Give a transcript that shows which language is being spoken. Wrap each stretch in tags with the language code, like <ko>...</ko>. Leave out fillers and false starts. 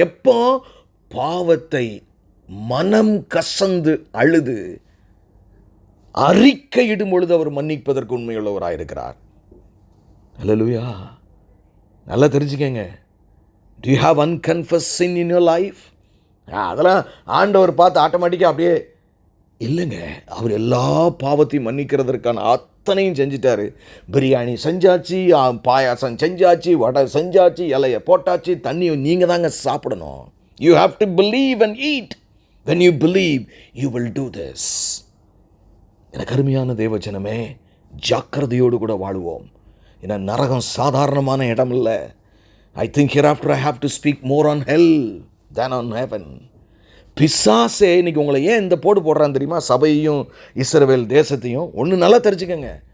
<ta>எப்போ பாவத்தை மனம் கசந்து அழுது அறிக்கையிடும் பொழுது அவர் மன்னிப்பதற்கு உண்மையுள்ளவராயிருக்கிறார். அல்லேலூயா. நல்லா தெரிஞ்சுக்கங்க.</ta> <en>Do you have unconfessed sin in your life?</en> <ta>அதெல்லாம் ஆண்டவர் பார்த்து ஆட்டோமேட்டிக்காக அப்படியே இல்லைங்க. அவர் எல்லா பாவத்தையும் மன்னிக்கிறதற்கான அத்தனையும் செஞ்சிட்டாரு. பிரியாணி செஞ்சாச்சு, பாயாசம் செஞ்சாச்சு, வடை செஞ்சாச்சு, இலையை போட்டாச்சு, தண்ணியை நீங்கள் தாங்க சாப்பிடணும்.</ta> <en>You have to believe and eat. When you believe, you will do this.</en> <ta>எனக்கு அருமையான தேவஜனமே, ஜாக்கிரதையோடு கூட வாழுவோம். ஏன்னா நரகம் சாதாரணமான இடம் இல்லை.</ta> <en>I think hereafter I have to speak more on hell than on heaven.</en> <ta>பிசாசே இன்னைக்கு உங்களை ஏன் இந்த போடு போடுறான்னு தெரியுமா? சபையையும் இஸ்ரவேல் தேசத்தையும் ஒன்று நல்லா தெரிஞ்சுக்கங்க.</ta>